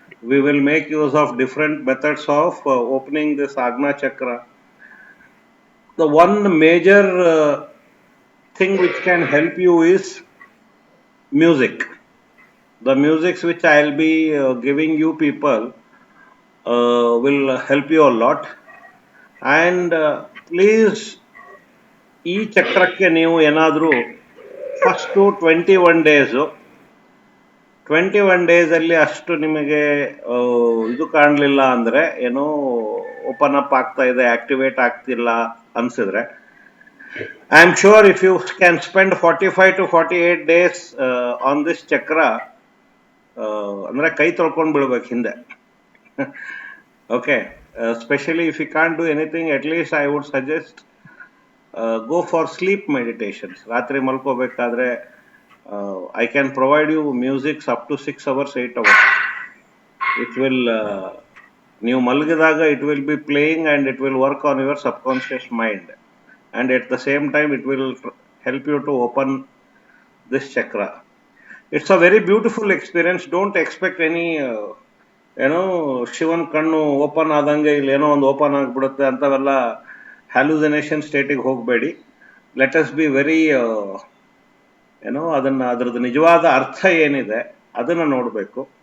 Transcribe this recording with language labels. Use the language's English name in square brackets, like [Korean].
[English] We will make use of different methods of opening this Agna Chakra. The one major thing which can help you is music. The musics which I'll be giving you people will help you a lot. And please, [Kannada] ಈ ಚಕ್ರಕ್ಕೆ ನೀವು ಏನಾದರೂ first 21 days 21 ಡೇಸಲ್ಲಿ ಅಷ್ಟು ನಿಮಗೆ ಇದು ಕಾಣಲಿಲ್ಲ ಅಂದರೆ, ಏನೋ ಓಪನ್ ಅಪ್ ಆಗ್ತಾ ಇದೆ, ಆಕ್ಟಿವೇಟ್ ಆಗ್ತಿಲ್ಲ ಅನ್ಸಿದ್ರೆ, [English] I am sure if you can spend 45 to 48 days on this chakra, [Kannada] ಅಂದ್ರೆ ಕೈ ತೊಳ್ಕೊಂಡು ಬಿಡ್ಬೇಕು ಹಿಂದೆ. [English] Okay, especially if you can't do anything, at least I would suggest go for sleep meditations. [Kannada] ರಾತ್ರಿ ಮಲ್ಕೋಬೇಕಾದ್ರೆ [English] I can provide you music up to 6 hours, 8 hours. It will, [Kannada] ನೀವು ಮಲಗಿದಾಗ [English] it will be playing and it will work on your subconscious mind. And at the same time it will help you to open this chakra. It's a very beautiful experience. Don't expect any [Kannada] ಏನೋ ಶಿವನ್ ಕಣ್ಣು open ಆದಂಗೆ ಇಲ್ಲಿ ಏನೋ ಒಂದು open ಆಗಿಬಿಡುತ್ತೆ ಅಂಥವೆಲ್ಲ hallucination ಸ್ಟೇಟಿಗೆ ಹೋಗಬೇಡಿ. [English] let us be very [Kannada] ಅದರದ್ದು ನಿಜವಾದ ಅರ್ಥ ಏನಿದೆ ಅದನ್ನು ನೋಡಬೇಕು.